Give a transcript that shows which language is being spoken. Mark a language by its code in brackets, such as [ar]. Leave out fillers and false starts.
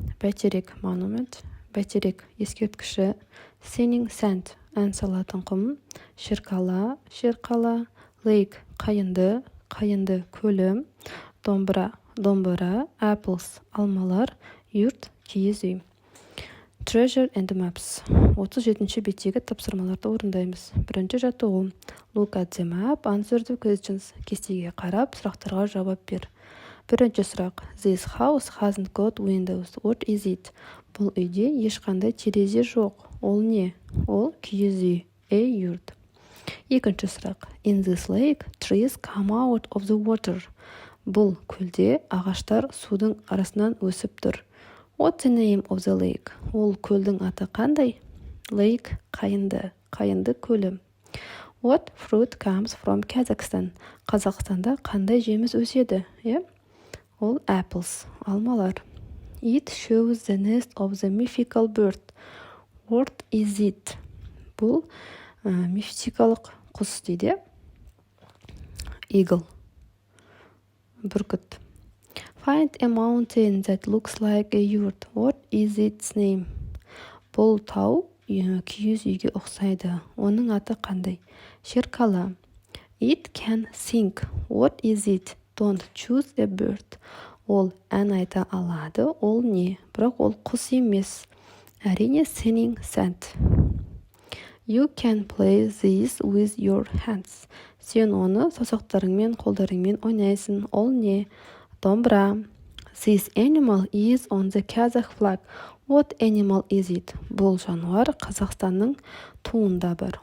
[kk] Бәйтерек Monument, бәйтерек ескерткіші, Sinning Sand, ән салатын құм, шерқала, Lake қайынды көлі, домбыра, apples алмалар, юрт киіз үй. [en] Treasure and Maps. [kk] 37-ші беттегі тапсырмаларды орындаймыз. Бірінші жаттығу. [en] Look at the map, answer the questions. [kk] Кестеге қарап, сұрақтарға жауап бер. Бірінші сұрақ. [en] This house hasn't got windows. What is it? [kk] Бұл үйде ешқандай терезе жоқ. Ол не? Ол киіз үй. Юрт. Екінші сұрақ. [en] In this lake, trees come out of the water. [kk] Бұл көлде ағаштар судың арасынан өсіп тұр. [en] What's the name of the lake? [kk] Ол көлдің аты қандай? Lake қайынды көлі. [en] What fruit comes from Kazakhstan? [kk] Қазақстанда қандай жеміс өседі? Ол apples, алмалар. [en] It shows the nest of the mythical bird. What is it? [kk] Бұл мифтикалық құс дейді. Eagle, бүркіт. [en] Find a mountain that looks like a yurt. What is its name? [kk] Бұл тау киіз үйге ұқсайды. Оның аты қандай? Шерқала. [en] It can sing. What is it? Don't choose a bird. [kk] Ол ән айта алады. Ол не? Бірақ ол құс емес. [en] Әрине singing sand. You can play this with your hands. [kk] Сен оны саусақтарыңмен, қолдарыңмен ойнайсың. Ол не? Домбыра. [en] This animal is on the Kazakh flag. What animal is it? [kk] Бұл жануар Қазақстанның туында бар.